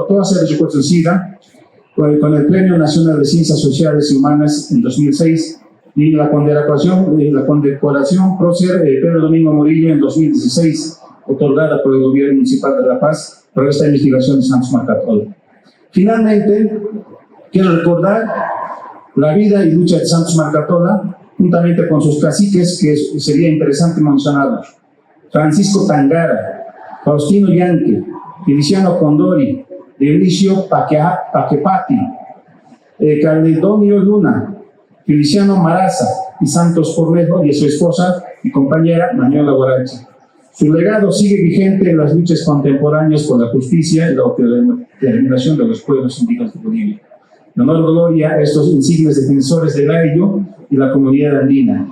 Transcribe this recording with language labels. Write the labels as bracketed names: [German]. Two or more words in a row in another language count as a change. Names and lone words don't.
[Spanish] Toda se reconocida con el Premio Nacional de Ciencias Sociales y Humanas en 2006 y la condecoración Prócer Pedro Domingo Murillo en 2016, otorgada por el Gobierno Municipal de La Paz por esta investigación de Santos Marcatola. Finalmente, quiero recordar la vida y lucha de Santos Marcatola, juntamente con sus caciques, que sería interesante mencionarlos: Francisco Tangara, Faustino Yanque, Feliciano Condori, Dionisio Paquepati, Caledonio Luna, Feliciano Maraza y Santos Cornejo, y su esposa y compañera Manuela Guarachi. Su legado sigue vigente en las luchas contemporáneas por la justicia y la autodeterminación de los pueblos indígenas de Bolivia. En honor y gloria a estos insignes defensores del ayllu y la comunidad andina.